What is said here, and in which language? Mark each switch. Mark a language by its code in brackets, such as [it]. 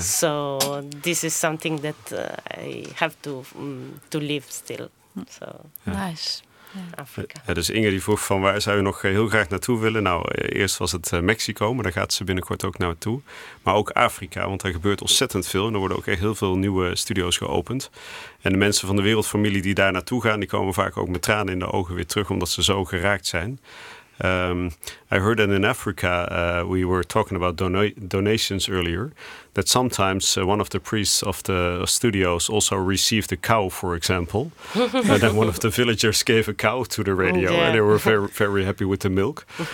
[en] So this is something that I have to live still. So nice. Africa. [nl] Ja, dus Inge die vroeg van, waar zou je nog heel graag naartoe willen? Nou, eerst was het Mexico, maar daar gaat ze binnenkort ook naartoe. Maar ook Afrika, want daar gebeurt ontzettend veel. En er worden ook echt heel veel nieuwe studio's geopend. En de mensen van de wereldfamilie die daar naartoe gaan, die komen vaak ook met tranen in de ogen weer terug, omdat ze zo geraakt zijn. [en] I heard that in Africa, we were talking about donations earlier, that sometimes one of the priests of the studios also received a cow, for example. And then one of the villagers gave a cow to the radio, and they were very, very happy with the milk.